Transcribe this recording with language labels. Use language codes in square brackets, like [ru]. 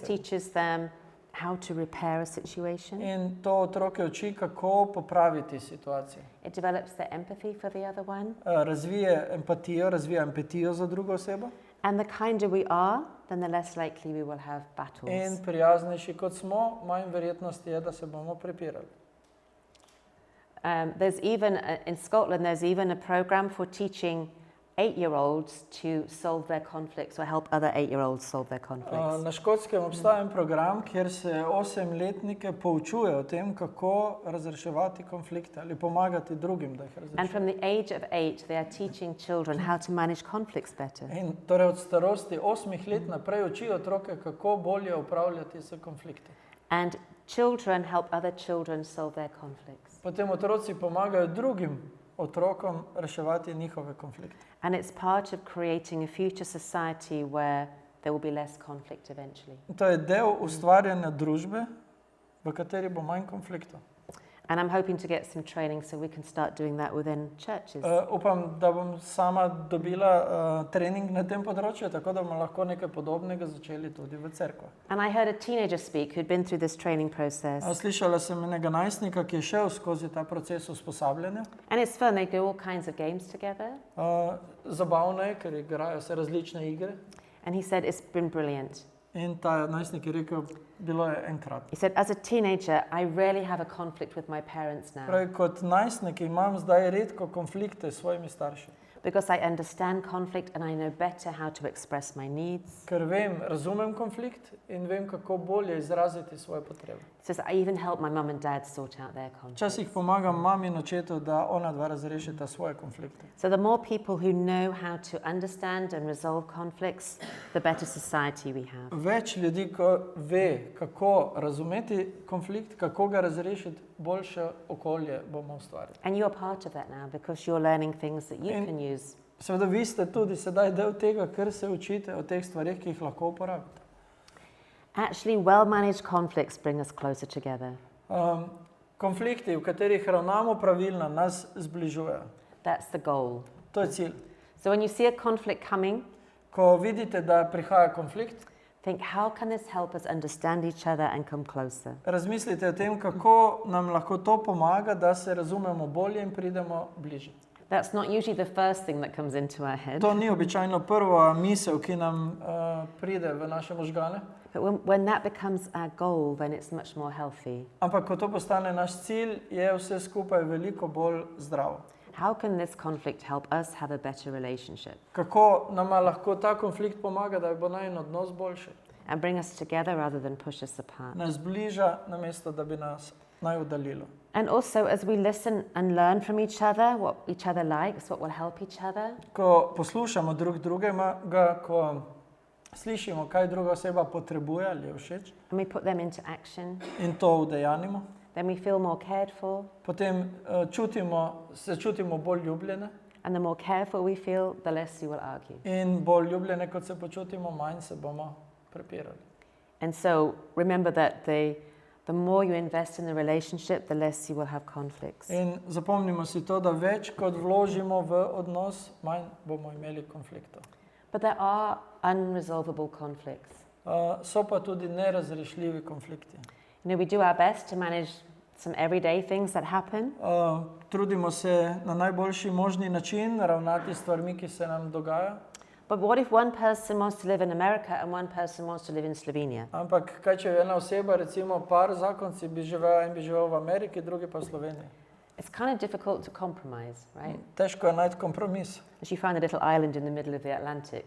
[sl] tebi. [en] teaches them how to repair a situation. [sl] In to otroke uči, kako popraviti situacijo. [en] It develops their empathy for the other one. [sl] Razvije empatijo za drugo osebo [en] And the kinder we are, then the less likely we will have [sl] in [en] battles. [sl] prijaznejši kot smo, manj verjetnost je, da se bomo prepirali. [en] There's even, in Scotland, there's even a program for teaching 8-year-olds to solve their conflicts or help other 8-year-olds solve their conflicts. [sl] Na Škotskem obstaja en program, kjer se 8-letnike poučuje o tem, kako razreševati konflikte ali pomagati drugim, da jih [en] And [sl] razrešijo. [en] from the age of 8, they are teaching children how to manage conflicts better. [sl] In torej od starosti 8 let naprej učijo otroke, kako bolje upravljati s konflikti. [en] And children help other children solve their conflicts. [sl] Potem otroci pomagajo drugim otrokom reševati njihove konflikte. [en] And it's part of creating a future society where there will be less conflict eventually. [sl] In to je del ustvarjanja družbe, v kateri bo manj konfliktov. [en] And I'm hoping to get some training so we can start doing that within churches. [sl] Upam, da bom sama dobila trening na tem področju, tako da bomo lahko nekaj podobnega začeli tudi v cerkvah. [en] And I heard a teenager speak who'd been through this training process. [sl] Slišala sem enega najstnika, ki je šel skozi ta proces usposabljanja. [en] And it's fun, they do all kinds of games together. [sl] Zabavno je, ker igrajo se različne igre. [en] And he said, it's been brilliant. [sl] In ta najstnik je rekel, bilo je enkrat. [en] He said, as a teenager, I rarely have a conflict with my parents now [sl] Pravi, kot najstnik imam zdaj redko konflikte s svojimi starši. [en] because I understand conflict and I know better how to express my needs. [sl] Ker razumem konflikt in vem, kako bolje izraziti svoje potrebe. [en] He says, I even help my mum and dad sort out their conflicts. [sl] Včasih pomagam mami in očetu, da ona dva razrešita svoje konflikte. [en] So the more people who know how to understand and resolve conflicts, the better society we have. [sl] Več ljudi, ko ve, kako razumeti konflikt, kako ga razrešiti, boljše okolje bomo ustvarili. [en] And you're part of that now because you're learning things that you And- can use. [sl] Seveda vi ste tudi sedaj del tega, ker se učite o teh stvarih, ki jih lahko uporabite. [en] Actually, well-managed conflicts bring us closer together. [sl] Konflikti, v katerih ravnamo pravilno, nas zbližujejo. [en] That's the goal. [sl] To je cilj. [en] So when you see a conflict coming, [sl] Ko vidite, da prihaja konflikt, [en] Think, how can this help us understand each other and come closer? [sl] Razmislite o tem, kako nam lahko to pomaga, da se razumemo bolje in pridemo bliže. [en] That's not usually the first thing that comes into our head. [sl] To ni običajno prva misel, ki nam pride v naše možgane, [en] But when that becomes our goal, then it's much more healthy. [sl] ampak ko to postane naš cilj, je vse skupaj veliko bolj zdravo. [en] How can this conflict help us have a better relationship [sl] Kako nama lahko ta konflikt pomaga, da bo najin odnos boljši? [en] and bring us together rather than push us apart? [sl] Nas bliža, namesto da bi nas naj oddaljilo. [en] And also, as we listen and learn from each other, what each other likes, what will help each other, [sl] Ko poslušamo drug drugega, ko slišimo, kaj druga oseba potrebuje ali je všeč, [en] and we put them into action, [sl] in to udejanimo, [en] then we feel more cared for. [sl] potem se čutimo bolj ljubljene, [en] And the more careful we feel, the less you will argue. [sl] in bolj ljubljene, kot se počutimo, manj se bomo prepirali. [en] And so remember that the more you invest in the relationship, the less you will have conflicts. [sl] In zapomnimo si to, da več kot vložimo v odnos, manj bomo imeli konfliktov. [en] But there are unresolvable conflicts. [sl] So pa tudi nerazrešljivi konflikti. [en] You know, we do our best to manage some everyday things that happen, [sl] Trudimo se na najboljši možni način ravnati s stvarmi, ki se nam dogaja. [en] but what if one person wants to live in America and one person wants to live in Slovenia? [sl] Ampak kaj če ena oseba, recimo par zakonci bi živel, en bi živel v Ameriki, drugi pa v Sloveniji. [en] It's kind of difficult to compromise, right? [sl] Težko je najti kompromis. [en] As you find a little island in the middle of the Atlantic